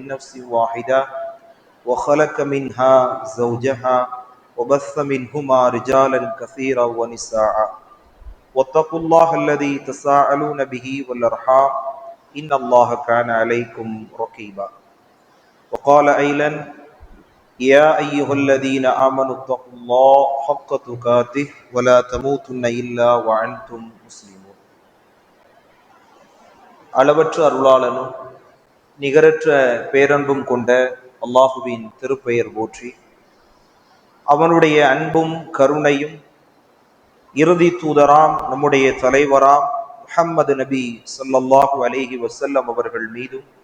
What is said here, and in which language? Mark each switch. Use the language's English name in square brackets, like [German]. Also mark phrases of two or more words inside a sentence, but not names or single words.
[Arabic] نفس واحدة وخلق منها زوجها وبث منهما رجالا كثيرا ونساء واتقوا الله الذي تساءلون به والأرحام إن الله كان عليكم رقيبا وقال أيضا يا أيها الذين آمنوا اتقوا الله حق تقاته ولا تموتن إلا وأنتم مسلمون [Tamil] அளவற்ற அருளாளனும் நிகரற்ற பேரன்பும் கொண்ட அல்லாஹுவின் திருப்பெயர் போற்றி அவனுடைய அன்பும் கருணையும் இறுதி தூதராம் நம்முடைய தலைவராம் முஹம்மது நபி [Arabic] صلى الله عليه وسلم [Tamil] அவர்கள் மீதும்